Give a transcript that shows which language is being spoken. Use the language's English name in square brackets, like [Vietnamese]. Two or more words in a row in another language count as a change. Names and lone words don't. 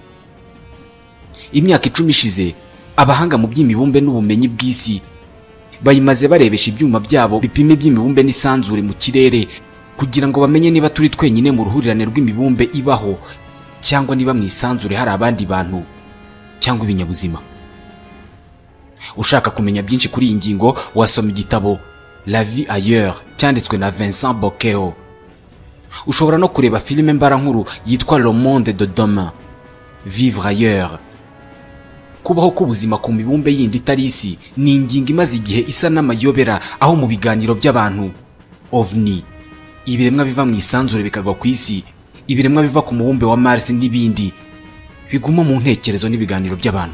[Kinyarwanda] Imyaka 10 ishize abahanga mu by'imibumbe n'ubumenyi bw'isi bayimaze barebesha ibyuma byabo bipime by'imibumbe n'isanzure mu kirere kugira ngo bamenye niba turi twenyine mu ruhurirane rw'imibumbe ibaho cyangwa niba mu isanzure hari abandi bantu cyangwa ibinyabuzima. Ushaka kumenya byinshi kuri iyi ngingo wasoma igitabo La vie ailleurs cyanditswe na Vincent Boqueho. Ushobora no kureba filime mbarankuru yitwa Le monde de demain, Vivre ailleurs. Kubaho k'ubuzima ku mibumbe yindi itari isi ni ingingo imaze igihe isa n'amayobera aho mu biganiro by'abantu ovni, ibiremwa biva mu isanzure bikagwa ku isi, ibiremwa biva ku mubumbe wa Mars n'ibindi biguma mu ntekerezo n'ibiganiro by'abantu.